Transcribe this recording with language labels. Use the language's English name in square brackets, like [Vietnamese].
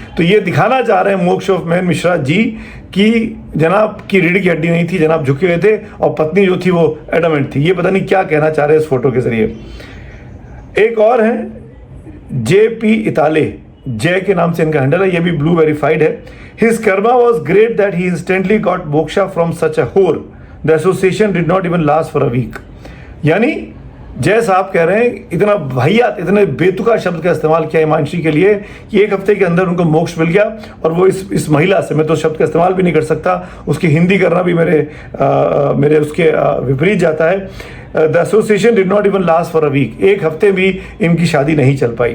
[Hindi] तो ये दिखाना चाह रहे हैं मोक्ष ऑफ मैन मिश्रा जी की जनाब की रीढ़ की हड्डी नहीं थी, जनाब झुके हुए थे, और पत्नी जो थी वो एडमेंट थी। ये पता नहीं क्या कहना चाह रहे हैं इस फोटो के जरिए। एक और है JP इताले, जय के नाम से इनका हैंडल है, ये भी ब्लू वेरीफाइड है। [English] His karma was great that he instantly got moksha from such a whore. The association did not even last for a week. [Hindi] यानी जय साहब कह रहे हैं इतना वाहियात, इतने बेतुका शब्द का इस्तेमाल किया हिमांशी के लिए कि 1 हफ्ते के अंदर उनको मोक्ष मिल गया। और वो इस महिला से, मैं तो शब्द का इस्तेमाल भी नहीं कर सकता, उसकी हिंदी करना भी मेरे उसके विपरीत जाता है। [English] The association did not even last for a week. [Hindi] 1 हफ्ते भी इनकी शादी नहीं चल पाई।